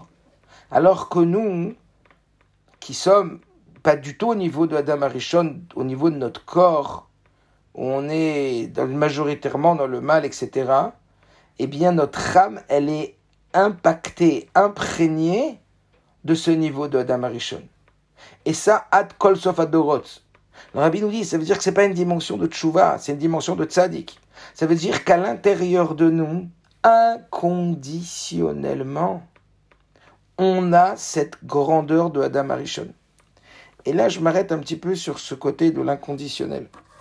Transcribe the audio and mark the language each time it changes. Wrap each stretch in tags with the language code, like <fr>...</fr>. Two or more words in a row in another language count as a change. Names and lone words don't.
<fr>Alors que nous, qui sommes pas du tout au niveau de Adam Arishon, au niveau de notre corps, où on est majoritairement dans le mal, etc., eh bien notre âme, elle est impactée, imprégnée de ce niveau de Adam Arishon. Et ça,</fr> <he>עד כל סוף הדורות.</he> <fr>Le Rabbi nous dit, ça veut dire que c'est pas une dimension de tchouva, c'est une dimension de tzaddik. Ça veut dire qu'à l'intérieur de nous, inconditionnellement, on a cette grandeur de Adam Arishon. Et là, je m'arrête un petit peu sur ce côté de l'inconditionnel.</fr>